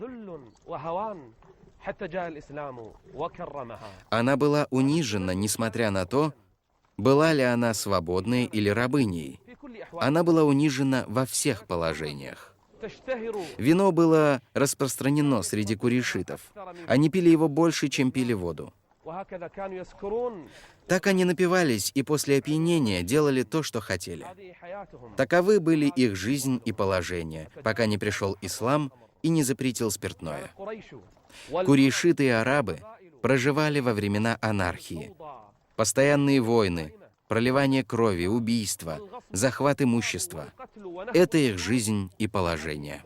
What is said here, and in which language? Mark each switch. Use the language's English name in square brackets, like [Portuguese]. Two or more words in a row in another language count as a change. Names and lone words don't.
[Russian] Она была унижена, несмотря на то, была ли она свободной или рабыней. Она была унижена во всех положениях. Вино было распространено среди курейшитов. Они пили его больше, чем пили воду. [Arabic] وهكذا كانوا يسكرون. [Russian] Так они напивались и после опьянения делали то, что хотели. [Arabic] هذه حياتهم. [Russian] Таковы были их жизнь и положение, пока не пришел ислам и не запретил спиртное. قريش Курейшиты и арабы проживали во времена анархии. Постоянные войны, проливание крови, убийства, захват имущества — это их жизнь и положение.